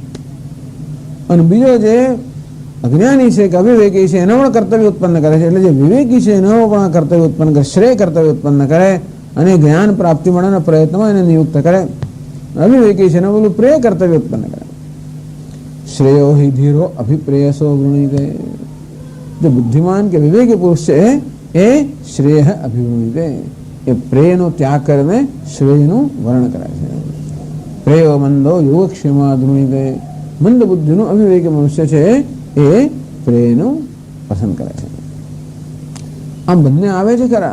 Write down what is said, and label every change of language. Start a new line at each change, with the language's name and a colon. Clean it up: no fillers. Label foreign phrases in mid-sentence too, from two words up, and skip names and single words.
Gujarati: અને બીજો જે અજ્ઞાની છે કે અવિવેકી છે એનો પણ કર્તવ્ય ઉત્પન્ન કરે છે. એટલે જે વિવેકી છે એનો પણ કર્તવ્ય ઉત્પન્ન કરે, શ્રેય કર્તવ્ય ઉત્પન્ન કરે અને જ્ઞાન પ્રાપ્તિ માટેના પ્રયત્નમાં એને નિયુક્ત કરે. અવિવેકી છે એનો પેલું પ્રેય કર્તવ્ય ઉત્પન્ન કરે.
Sanskrit: શ્રેયો હિ ધીરો અભિપ્રેયસો વૃણીતે.
Hindi: जो बुद्धिमान के विवेकी पुरुष
Gujarati: છે એ
Sanskrit: શ્રેય અભિવૃણીતે,
Gujarati: એ પ્રેયનો ત્યાગ કરીને શ્રેયનું વર્ણન કરે છે.
Sanskrit: પ્રેયો મંદો યોગક્ષેમા ધૃણીતે.
Gujarati: મંદ બુદ્ધિનું અવિવેકી મનુષ્ય છે એ પ્રેયનું પસંદ કરે છે. આમ બંને આવે છે ખરા.